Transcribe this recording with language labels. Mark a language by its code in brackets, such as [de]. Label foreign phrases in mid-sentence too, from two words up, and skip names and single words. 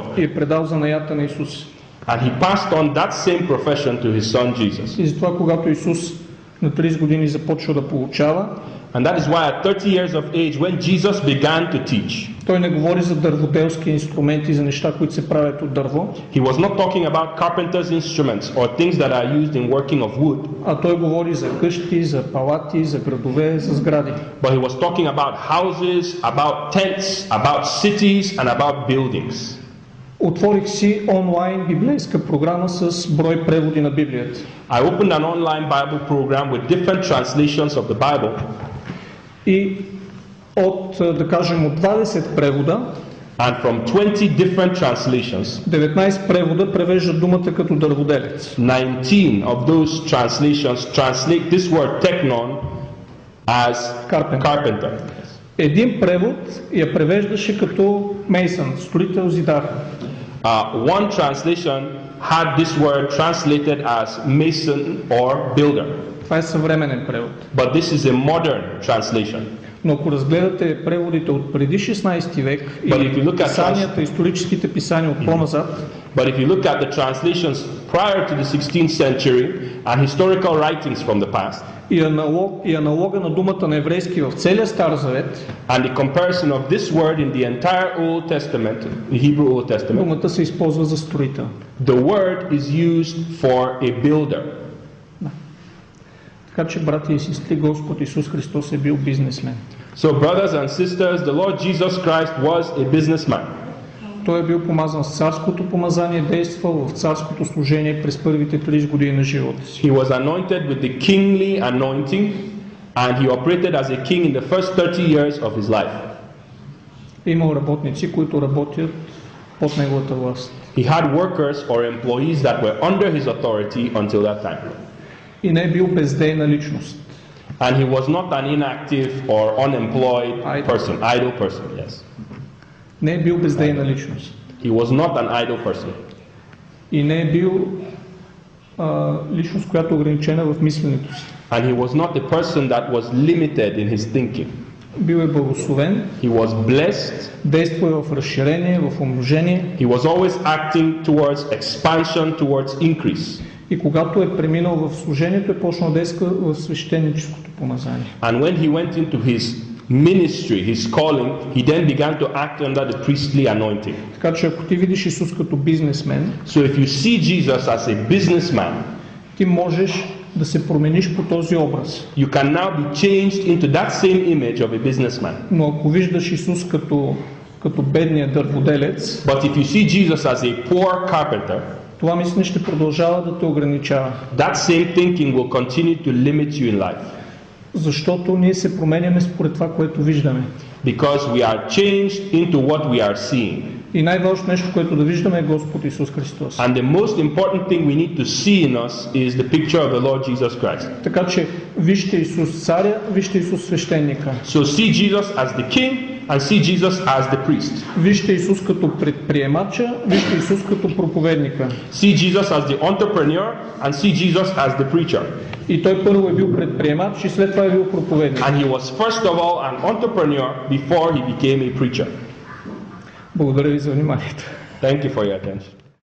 [bg] И е предал занаята на Исус. [en] And he passed on that same profession to his son Jesus. [bg] И затова, когато Исус на 30 години започва да получава, [en] And that is why at 30 years of age, when Jesus began to teach, [bg] той не говори за дърводелски инструменти, за неща, които се правят от дърво, [en] he was not talking about carpenter's instruments or things that are used in working of wood, [bg] а той говори за къщи, за палати, за градове, за сгради. [en] but he was talking about houses, about tents, about cities, and about buildings. [bg] Отворих си онлайн библейска програма с брой преводи на Библията. [en] I opened an online Bible program with different translations of the Bible, [bg] И от, да кажем, от 20 превода, [en] and from 20 different translations, [bg] 19 превода превеждат думата като дърводелец. [en] 19 of those translations translate this word teknon as carpenter. [bg] Един превод я превеждаше като мейсън, строител, зидар. [en] One translation had this word translated as mason or builder. [bg] Това е съвременен превод. [en] But this is a modern translation. [bg] Но ако разгледате преводите от преди 16 век и [en] But if you look at [bg] писанията, историческите писания от по-назад, [en] But if you look at the translations prior to the 16th century and historical writings from the past, [bg] и аналога на думата на еврейски в целия Стар Завет, [en] and the comparison of this word in the entire Old Testament, the Hebrew Old Testament, [bg] думата се използва за строител. [en] the word is used for a builder. [bg] Така че, брати и сестри, Господ Исус Христос е бил бизнесмен. [en] So brothers and sisters, the Lord Jesus Christ was a businessman. [bg] Той е бил помазан с царското помазание, действал в царското служение през първите 30 години на живота си. [en] He was anointed with the kingly anointing, and he operated as a king in the first 30 years of his life. [bg] Имал работници, които работят под неговата власт. [en] He had workers or employees that were under his authority until that time. [bg] И не е бил бездейна личност. [en] And he was not an inactive or unemployed person, idle person, yes. [bg] Не е бил бездейна личност. [en] He was not an idle person. [bg] И не е бил личност, която е ограничена в мисленето си. [en] And he was not a person that was limited in his thinking. [bg] Бил е благословен. [en] He was blessed. [bg] Действа в разширение, в умножение. [en] He was always acting towards expansion, towards increase. [bg] И когато е преминал в служението, е почнал да действа в свещеническото помазание. [en] And when he went into his ministry, his calling, he then began to act under the priestly anointing. [bg] Така че ако ти видиш Исус като бизнесмен, [en] So if you see Jesus as a businessman, [bg] ти можеш да се промениш по този образ. [en] you can now be changed into that same image of a businessman. [bg] Но ако виждаш Исус като бедния дърводелец, [en] But if you see Jesus as a poor carpenter, [bg] това мислене ще продължава да те ограничава. [en] that same thinking will continue to limit you in life. [bg] Защото ние се променяме според това, което виждаме. [en] Because we are changed into what we are seeing. [bg] И най-важното нещо, което да виждаме, е Господ Исус Христос. [en] And the most important thing we need to see in us is the picture of the Lord Jesus Christ. [bg] Така че вижте Исус царя, вижте Исус свещеника. [en] So see Jesus as the king and see Jesus as the priest. [bg] Вижте Исус като предприемача, вижте Исус като проповедника. [en] See Jesus as the entrepreneur and see Jesus as the preacher. [bg] И той първо е бил предприемач и след това е бил проповедник. [en] And he was first of all an entrepreneur before he became a preacher. [bg] Благодаря ви за вниманието. [en] Thank you for your attention.